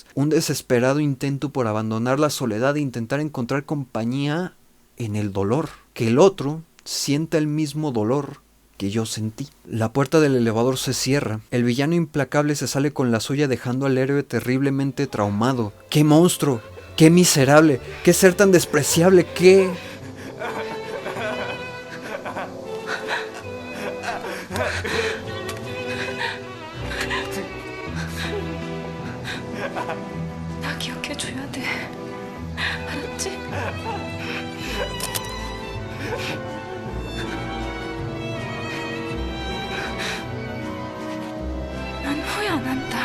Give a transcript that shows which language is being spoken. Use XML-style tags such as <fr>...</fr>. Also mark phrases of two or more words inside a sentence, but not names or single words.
<es>Un desesperado intento por abandonar la soledad e intentar encontrar compañía en el dolor. Que el otro sienta el mismo dolor que yo sentí. La puerta del elevador se cierra. El villano implacable se sale con la suya dejando al héroe terriblemente traumado. ¡Qué monstruo! ¡Qué miserable! ¡Qué ser tan despreciable! ¡Qué...!</es> <ko>나 기억해줘야 돼. 알았지? 난 후회 안 한다.</ko>